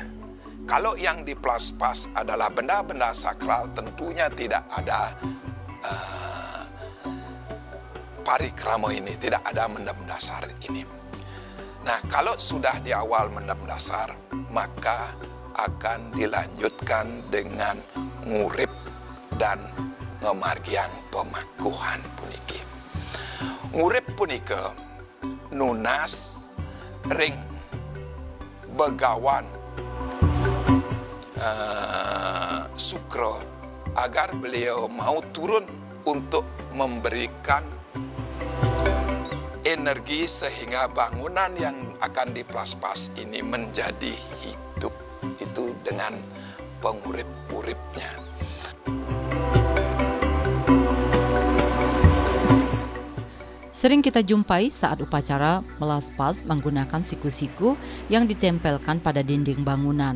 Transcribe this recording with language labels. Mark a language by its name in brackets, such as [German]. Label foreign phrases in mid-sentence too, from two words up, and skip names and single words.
[Indonesian] Kalau yang diplaspas adalah benda-benda sakral, tentunya tidak ada parikrama ini, tidak ada mendem dasar ini. Nah, kalau sudah di awal mendem dasar, maka akan dilanjutkan dengan ngurip dan [Balinese] pemargian pemakuhan puniki. Ngurip punika nunas ring begawan Sukro [Indonesian] agar beliau mau turun untuk memberikan energi sehingga bangunan yang akan diplaspas ini menjadi hidup. Itu dengan pengurip-uripnya. Sering kita jumpai saat upacara melaspas menggunakan siku-siku yang ditempelkan pada dinding bangunan.